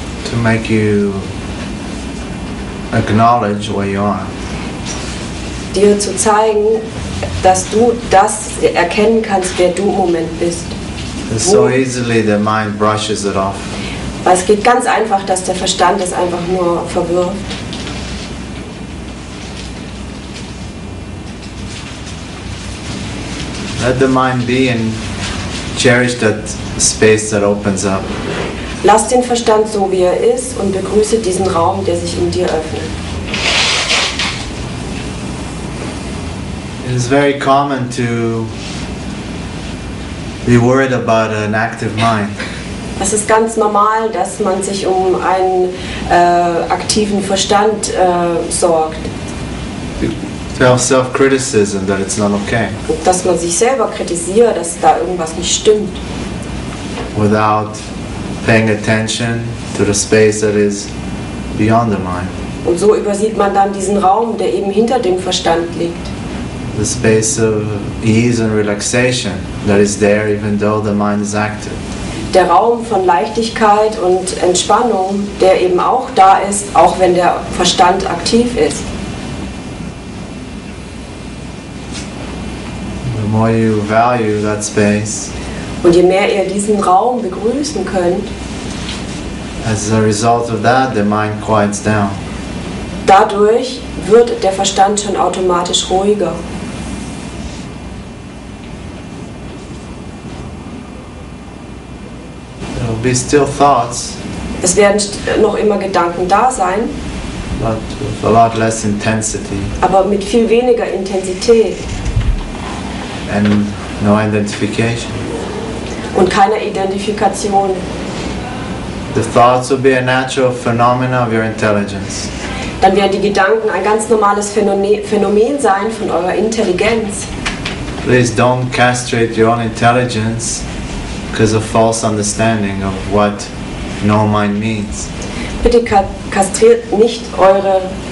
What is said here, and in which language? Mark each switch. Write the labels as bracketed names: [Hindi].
[English] To make you acknowledge where you are. [German] dir zu zeigen, dass du das erkennen kannst, wer du im Moment bist. [English] Because so easily the mind brushes it off. [German] Weil es geht ganz einfach, dass der Verstand es einfach nur verwirft. [English] Let the mind be and cherish that space that opens up. [German] Lass den Verstand so, wie er ist, und begrüße diesen Raum, der sich in dir öffnet. [English] It is very common to be worried about an active mind. [German] Es ist ganz normal, dass man sich um einen aktiven Verstand sorgt. [English] To have self-criticism that it's not okay. [German] Und dass man sich selber kritisiert, dass da irgendwas nicht stimmt. [English] Without paying attention to the space that is beyond the mind. [German] Und so übersieht man dann diesen Raum, der eben hinter dem Verstand liegt. [English] The space of ease and relaxation that is there even though the mind is active. [German] Der Raum von Leichtigkeit und Entspannung, der eben auch da ist, auch wenn der Verstand aktiv ist. [English] The more you value that space, [German] Und je mehr ihr diesen Raum begrüßen könnt, [English] as a result of that, the mind quiets down. [German] dadurch wird der Verstand schon automatisch ruhiger. [English] There will be still thoughts, [German] Es werden noch immer Gedanken da sein, [English] but with a lot less intensity [German] aber mit viel weniger Intensität [English] and no identification. [German] und keiner Identifikation. [English] The thoughts will be a natural phenomena of your intelligence. [German] Dann werden die Gedanken ein ganz normales Phänomen sein von eurer Intelligenz. [English] Please don't castrate your own intelligence because of false understanding of what no mind means. [German] Bitte kastriert nicht eure